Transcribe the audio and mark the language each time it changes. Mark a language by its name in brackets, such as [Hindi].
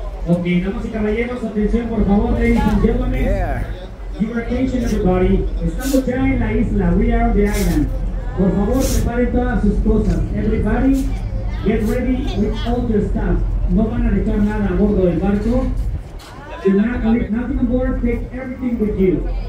[Spanish] Ok, damas y caballeros, atención por favor, [English] ladies and gentlemen. Yeah. Your attention everybody. [Spanish] Estamos ya en la isla. [English] We are on the island. [Spanish] Por favor, preparen todas sus cosas. [English] Everybody, get ready with all your stuff. [Spanish] No van a dejar nada a bordo del barco. [English] Do not leave nothing on board. Take everything with you.